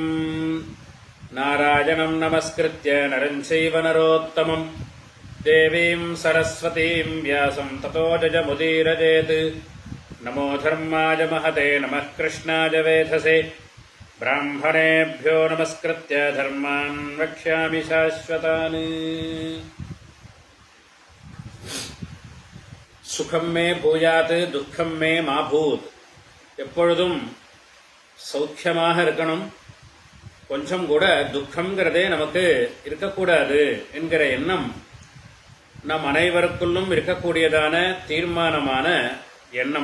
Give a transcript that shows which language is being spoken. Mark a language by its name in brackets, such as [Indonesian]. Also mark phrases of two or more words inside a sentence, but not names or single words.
[Sanskrit] नारायणं नमस्कृत्य नरं चैव नरोत्तमं देवीं सरस्वतीं व्यासं ततो जयमुदीरयेत्. नमो धर्माय महते नमः कृष्णाय वेधसे. ब्राह्मणेभ्यो नमस्कृत्य धर्मान् वक्ष्यामि शाश्वतान्. सुखं मे भूयात् दुःखं मे माभूत्. [Tamil] எப்பொழுதும் சௌக்கியமாக இருக்கணும், கொஞ்சம் கூட துக்கம்ங்கிறதே நமக்கு இருக்கக்கூடாது என்கிற எண்ணம் நம் அனைவருக்குள்ளும் இருக்கக்கூடியதான தீர்மானமான எண்ணம்.